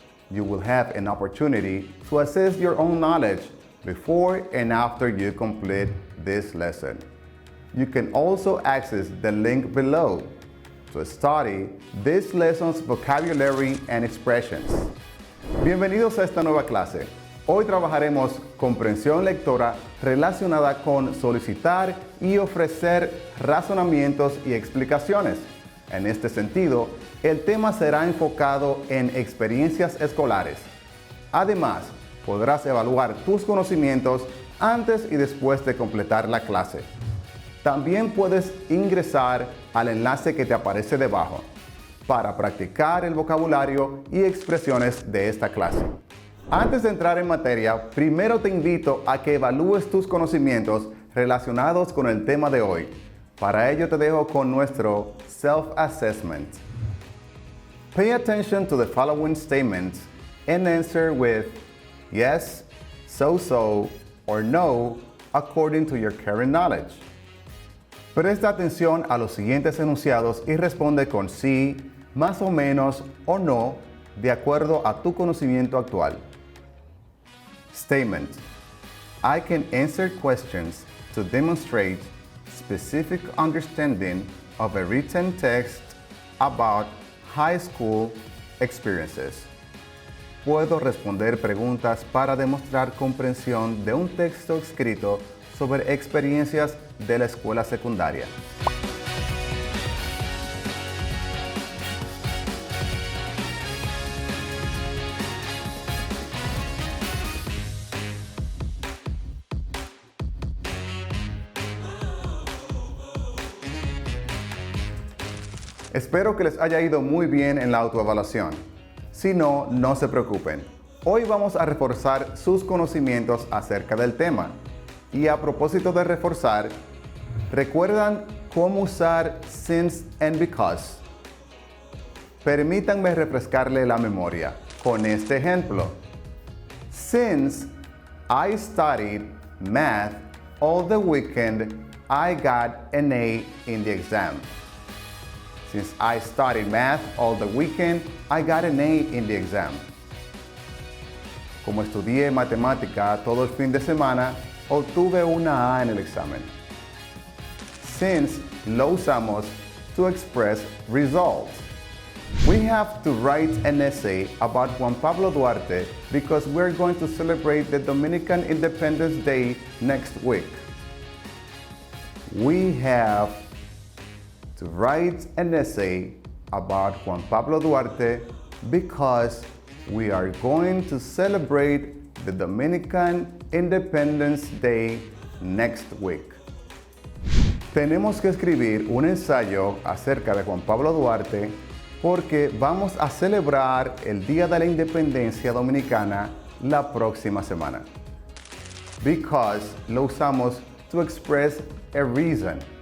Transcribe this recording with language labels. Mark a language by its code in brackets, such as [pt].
[en] You will have an opportunity to assess your own knowledge before and after you complete this lesson. You can also access the link below to study this lesson's vocabulary and expressions. [es] Bienvenidos a esta nueva clase. Hoy trabajaremos comprensión lectora relacionada con solicitar y ofrecer razonamientos y explicaciones. En este sentido, el tema será enfocado en experiencias escolares. Además, podrás evaluar tus conocimientos antes y después de completar la clase. También puedes ingresar al enlace que te aparece debajo para practicar el vocabulario y expresiones de esta clase. Antes de entrar en materia, primero te invito a que evalúes tus conocimientos relacionados con el tema de hoy. Para ello te dejo con nuestro self-assessment. [en] Pay attention to the following statements and answer with yes, so, or no, according to your current knowledge. [es] Presta atención a los siguientes enunciados y responde con sí, más o menos o no, de acuerdo a tu conocimiento actual. [en] Statement: I can answer questions to demonstrate specific understanding of a written text about high school experiences. [es] Puedo responder preguntas para demostrar comprensión de un texto escrito sobre experiencias de la escuela secundaria. Espero que les haya ido muy bien en la autoevaluación. Si no, no se preocupen. Hoy vamos a reforzar sus conocimientos acerca del tema. Y a propósito de reforzar, ¿recuerdan cómo usar since and because? Permítanme refrescarle la memoria con este ejemplo. [en] Since I studied math all the weekend, I got an A in the exam. Since I studied math all the weekend, I got an A in the exam. [es] Como estudié matemática todo el fin de semana, obtuve una A en el examen. [en] Since [es] lo usamos [en] to express results. We have to write an essay about Juan Pablo Duarte because we're going to celebrate the Dominican Independence Day next week. We have to write an essay about Juan Pablo Duarte because we are going to celebrate the Dominican Independence Day next week. [es] Tenemos que escribir un ensayo acerca de Juan Pablo Duarte porque vamos a celebrar el Día de la Independencia Dominicana la próxima semana. [en] Because [es] lo usamos [en] to express a reason.